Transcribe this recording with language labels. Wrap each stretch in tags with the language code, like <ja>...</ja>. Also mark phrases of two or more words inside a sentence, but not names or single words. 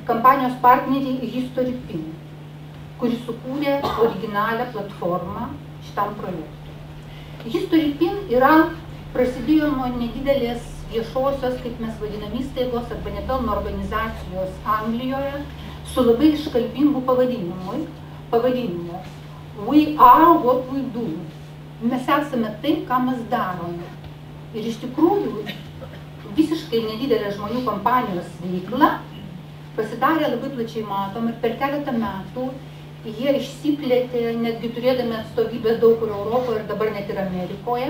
<lt>kampanijos partneriai History Pin, kuri sukūrė originalią platformą šitam projektui. History Pin prasidėjo nuo nedidelės viešosios, kaip mes vadinam, įstaigos arba nepelno organizacijos Anglijoje su labai iškalbingu pavadinimu</lt> <en>We are what we do.</en> <lt>Mes esame tai, ką mes darome. Ir iš tikrųjų visiškai nedidelė žmonių kompanijos veikla pasidarė labai plačiai matom ir per keletą metų jie išsiplėtė, netgi turėdami atstovybės daug kur Europoje ir dabar net ir Amerikoje.</lt>